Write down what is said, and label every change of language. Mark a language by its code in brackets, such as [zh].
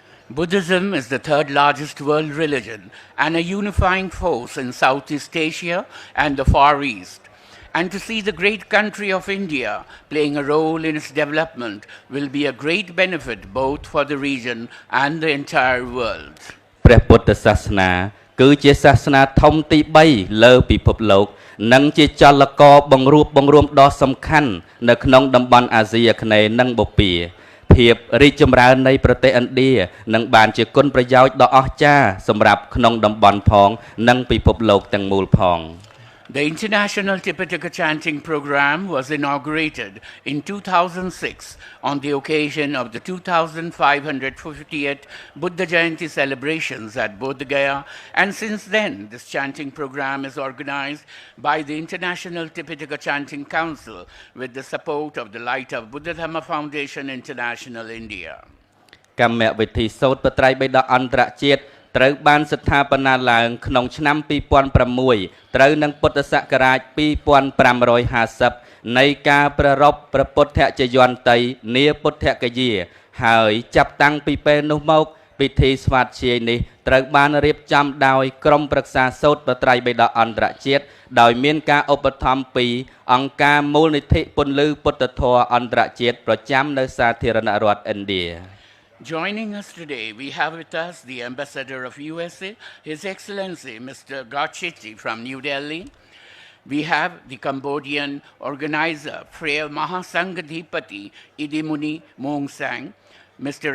[en] Buddhism is the third largest world religion and a unifying force in Southeast Asia and the Far East. And to see the great country of India playing a role in its development will be a great benefit both for the region and the entire world. [km] ព្រះពុទ្ធសាសនាគឺជាសាសនាធំទី3លើពិភពលោកនិងជាចលករបង្រួបបង្រួមដ៏សំខាន់នៅក្នុងតំបន់អាស៊ីអាគ្នេយ៍និងបូព៌ាភាពរីកចម្រើននៃប្រទេសឥណ្ឌានឹងបានជាគុណប្រយោជន៍ដ៏អស្ចារ្យសម្រាប់ក្នុងតំបន់ផងនិងពិភពលោកទាំងមូលផង [en] The International Tipitaka Chanting Program was inaugurated in 2006 on the occasion of the 2550th Buddha Jayanti celebrations at Bodh Gaya, and since then this chanting program is organized by the International Tipitaka Chanting Council with the support of the Light of Buddha Dhamma Foundation International India. [km] កម្មវិធីសូត្របត្រៃបិដកអន្តរជាតិត្រូវបានស្ថាបនាឡើងក្នុងឆ្នាំ2006ត្រូវនឹងពុទ្ធសករាជ2550នៃការប្រារព្ធព្រះពុទ្ធជយន្តីនាពុទ្ធគយាហើយចាប់តាំងពីពេលនោះមកពិធីស្វាធ្យាយនេះត្រូវបានរៀបចំដោយក្រុមប្រឹក្សាសូត្របត្រៃបិដកអន្តរជាតិដោយមានការឧបត្ថម្ភពីអង្គការមូលនិធិពន្លឺពុទ្ធធម៌អន្តរជាតិប្រចាំនៅសាធារណរដ្ឋឥណ្ឌា [en] Joining us today, we have with us the Ambassador of USA, His Excellency Mr. Gachiti from New Delhi. We have the Cambodian organizer, Freya Mahasangadhipati Idimuni Mongsang, Mr.